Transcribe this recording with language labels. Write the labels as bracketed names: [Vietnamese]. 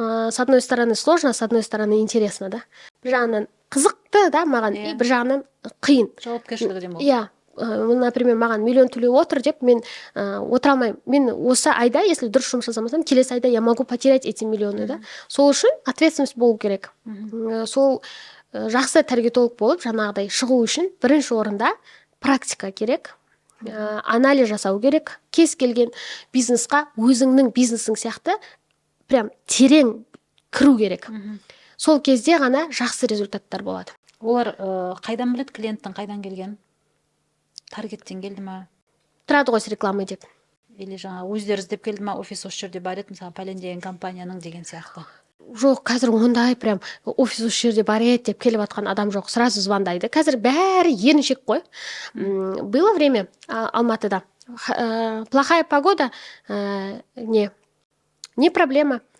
[Russian] С одной стороны сложно, с одной стороны интересно, да. [Kazakh] Бір жағынан қызықты, да, маған, и бір жағынан қиын. Жауапкершілігі де мол. Иә. Например, маған миллион төлеп отыр деп мен отыра алмаймын. Мен осы айда, если дұрыс жұмыс жасамасам, келесі айда [Russian] я могу потерять эти миллионы, [Kazakh] да. Сол үшін ответственность болу керек. Сол жақсы таргетолог болып, жаңағыдай шығу үшін бірінші орында практика керек. Анализ жасау керек. Кез келген бизнесқа өзіңнің бизнесің сияқты прям терең кіру керек. Сол кезде ғана жақсы результаттар болады. Олар қайдан біледі клиенттің қайдан келген? Таргеттен келді ма? Тұрады ғой реклама деп. Или жаңа өздері іздеп келді ма? Офис осы жерде бар еді, мысалы пәлен деген компанияның деген сияқты. Жоқ, қазір ондай прям офис осы жерде бар еді деп келіп жатқан адам жоқ, сразу звондайды. Қазір бәрі еріншек қой. [Russian] Было время [Kazakh] Алматыда. [Russian] Плохая погода, не проблема.